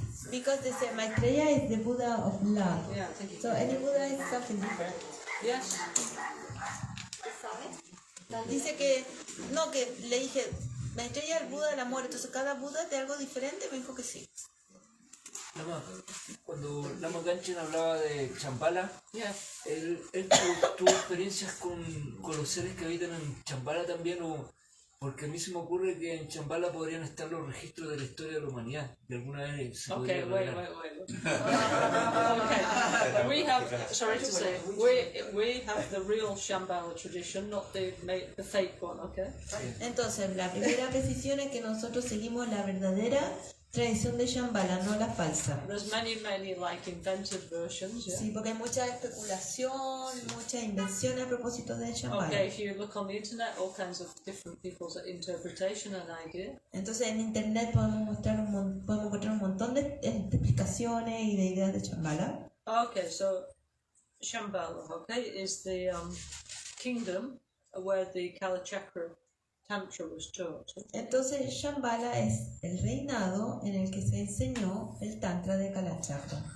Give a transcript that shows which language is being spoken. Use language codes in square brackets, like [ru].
[en] Because they say Maitreya is the Buddha of love. Yeah, thank you. So any Buddha is something different. Yes. [es] ¿Se sabe? Dice que, no, que le dije, Maitreya es el Buda del amor, entonces cada Buda es de algo diferente, me dijo que sí. Lama, cuando Lama Gancgehn hablaba de Shambhala, él tuvo experiencias con los seres que habitan en Shambhala también, porque a mí se me ocurre que en Shambhala podrían estar los registros de la historia de la humanidad, de alguna vez se [en] Okay, [es] podría [en] wait. [es] revelar. [en] Okay, we have, sorry to say, we have the real Shambhala tradition, not the fake one, okay? [es] Entonces, la primera precisión es que nosotros seguimos la verdadera tradición de Shambhala, no la falsa. [en] There's many like invented versions, yeah? [es] Sí, porque hay mucha especulación, mucha invención a propósito de Shambhala. [en] Okay, if you look on the internet, all kinds of different people's interpretation and idea. [es] Entonces en internet podemos encontrar un montón de explicaciones y de ideas de Shambhala. [en] Okay, so Shambhala, okay, is the kingdom where the Kalachakra Tantra was taught. [es] Entonces Shambhala es el reinado en el que se enseñó el Tantra de Kalachakra.